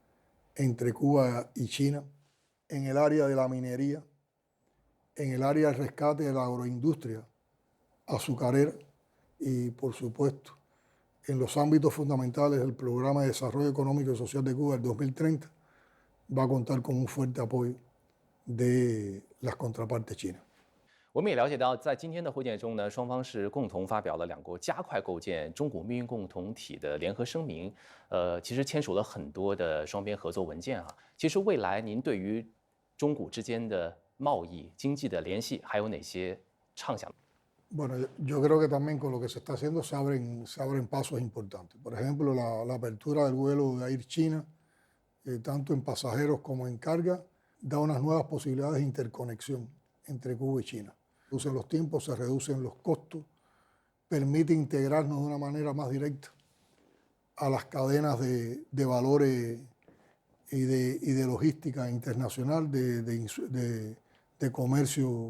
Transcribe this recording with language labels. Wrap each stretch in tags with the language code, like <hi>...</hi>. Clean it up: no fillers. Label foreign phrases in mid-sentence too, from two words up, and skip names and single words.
<es>y China, en el área de la minería, en el área del rescate de la agroindustria azucarera y, por supuesto, en los ámbitos fundamentales del Programa de Desarrollo Económico y Social de Cuba del 2030, va a contar con un fuerte apoyo de las contrapartes chinas.</es> <zh>我们也了解到，在今天的会见中呢，双方是共同发表了两国加快构建中古命运共同体的联合声明。其实签署了很多的双边合作文件啊。其实未来您对于中古之间的贸易、经济的联系还有哪些畅想？</zh> <es>Bueno, yo creo que también con lo que se está haciendo se abren pasos importantes. Por ejemplo, la apertura del vuelo de Air China, tanto en pasajeros como en carga, da unas nuevas posibilidades de interconexión entre Cuba y China. Reducen los tiempos, se reducen los costos, permite integrarnos de una manera más directa a las cadenas de valores y de logística internacional, de de comercio</es>